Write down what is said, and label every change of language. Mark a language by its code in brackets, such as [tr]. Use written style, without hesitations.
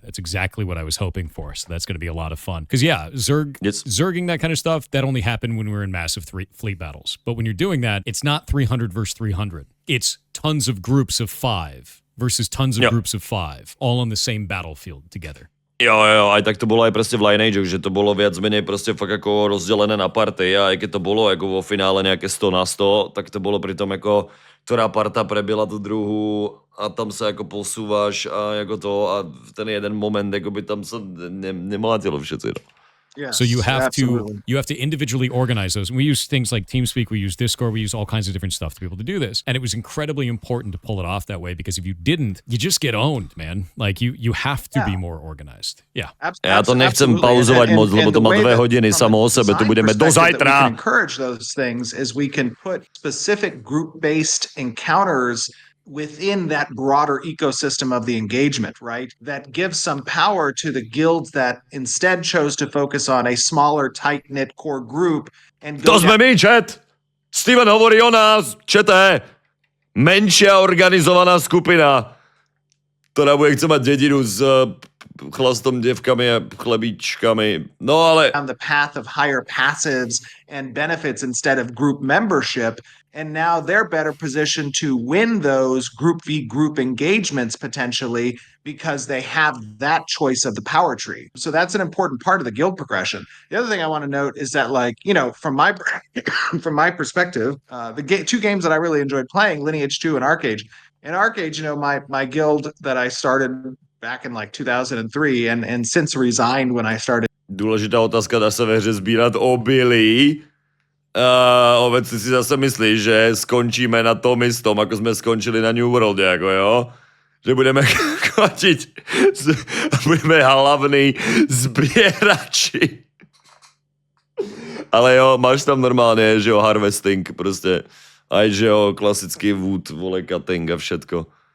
[en] That's exactly what I was hoping for. So that's going to be a lot of fun. Because yeah, Zerging, that kind of stuff, that only happened when we were in massive fleet battles. But when you're doing that, it's not 300 versus 300. It's tons of groups of 5 versus tons of groups of 5, all on the same battlefield together. [sk] Jo, aj tak to bolo aj proste v Lineage, že to bolo viac menej proste fakt ako rozdelené na party a aj keď to bolo ako vo finále nejaké 100 na 100, tak to bolo pri tom ako, ktorá parta prebila tú druhú a tam sa ako posúvaš a ako to a v ten jeden moment ako by tam sa nemlátilo všetci. No. [en] Yes, so you have to individually organize those. We use things like TeamSpeak, we use Discord, we use all kinds of different stuff to be able to do this. And it was incredibly important to pull it off that way because if you didn't, you just get owned, man. Like you have to be more organized. Yeah. [sk] Ja to nechcem pauzovať moc, lebo to má 2 hodiny samo o sebe, tu budeme do zajtra. [en] We can encourage those things is we can put specific group-based encounters within that broader ecosystem of the engagement, right? That gives some power to the guilds that instead chose to focus on a smaller, tight-knit core group and [sk] To [en] go [sk] sme my, chat! Steven hovorí o nás, čete! Menšia organizovaná skupina, ktorá bude chcieť mať dedinu s chlastom, devkami a chlebíčkami. No ale... [en] on the path of higher passives and benefits instead of group membership. And now they're better positioned to win those group v group engagements potentially because they have that choice of the power tree. So that's an important part of the guild progression. The other thing I want to note is that, like, you know, from my from my perspective, two games that I really enjoyed playing, Lineage 2 and Arcade. In Arcade, you know, my guild that I started back in like 2003 and since resigned when I started. [cs] Důležitá otázka, dá se ve hře sbírat obilí? Obecně si zase myslíš, že skončíme [sk] na tom istom, ako sme skončili na New World, [cs] jako jo? Že budeme chodit a budeme hlavní sběrači. Ale jo, máš tam normálně, že jo, harvesting, prostě. [sk] Aj, že jo, klasický wood, vole, cutting a všetko.